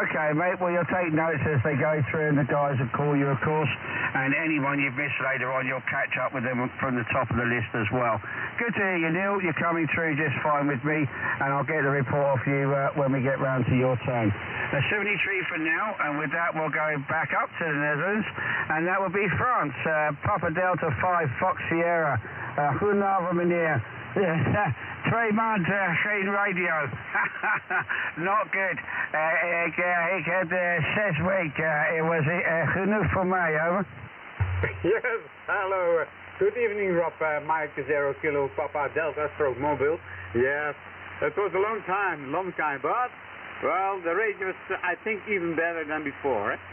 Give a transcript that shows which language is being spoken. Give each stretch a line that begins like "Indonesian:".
English: Okay, mate, well, you'll take notes as they go through, and the guys will call you, of course, and anyone you've missed later on, you'll catch up with them from the top of the list as well. Good to hear you, Neil. You're coming through just fine with me, and I'll get the report off you when we get round to your turn. 73 for now, and with that, we'll go back up to the Netherlands, and that will be France. Papa Delta 5 Fox Sierra.
Dutch: Goedenavond, meneer. Twee maanden geen radio.
English: Not good.
Dutch: Ik had 6 weken. It was genoeg for me, over.
English: Yes, hello. Good evening, Rob. Mike 0 Kilo Papa Delta stroke mobile. Yes, it was a long time, but, well, the radio is, I think, even better than before.